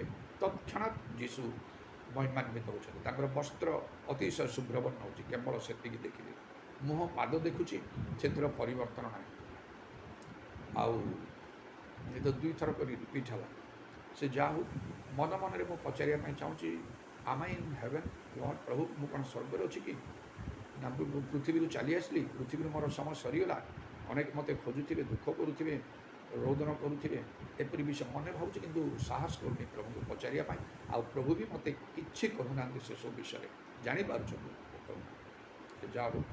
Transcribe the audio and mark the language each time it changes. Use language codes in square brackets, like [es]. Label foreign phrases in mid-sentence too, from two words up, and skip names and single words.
[or] ତତ୍କ୍ଷଣାତ୍ ଯୀଶୁ ମହିମାନ୍ୱିତ ହେଉଛନ୍ତି। ତାଙ୍କର ବସ୍ତ୍ର ଅତିଶୟ ଶୁଭ୍ରବର୍ଣ୍ଣ ହେଉଛି, କେବଳ ସେତିକି ଦେଖିଲି। ମୁହଁ ପାଦ ଦେଖୁଛି, ସେଥିର ପରିବର୍ତ୍ତନ ନାହିଁ। ଆଉ ଏ ତ 2 ଥର କରି ରିପିଟ୍ ହେଲା। ସେ ଯାହା ହଉ, ମନ ମନରେ ମୁଁ ପଚାରିବା ପାଇଁ ଚାହୁଁଛି, [en] am I in heaven? [or] ଲର୍ଡ଼, ପ୍ରଭୁ ମୁଁ କ'ଣ ସ୍ୱର୍ଗରେ ଅଛି କି? ନା ମୁଁ ପୃଥିବୀରୁ ଚାଲି ଆସିଲି, ପୃଥିବୀରୁ ମୋର ସମୟ ସରିଗଲା। ଅନେକ ମୋତେ ଖୋଜୁଥିବେ, ଦୁଃଖ କରୁଥିବେ, ରୋଦନ କରୁଥିବେ, ଏପରି ବିଷୟ ମନେ ଭାବୁଛି, କିନ୍ତୁ ସାହସ କରୁନି ପ୍ରଭୁଙ୍କୁ ପଚାରିବା ପାଇଁ। ଆଉ ପ୍ରଭୁ ବି ମୋତେ କିଛି କହୁନାହାନ୍ତି ସେସବୁ ବିଷୟରେ, ଜାଣିପାରୁଛନ୍ତି ସେ ଯାହା ହଉ।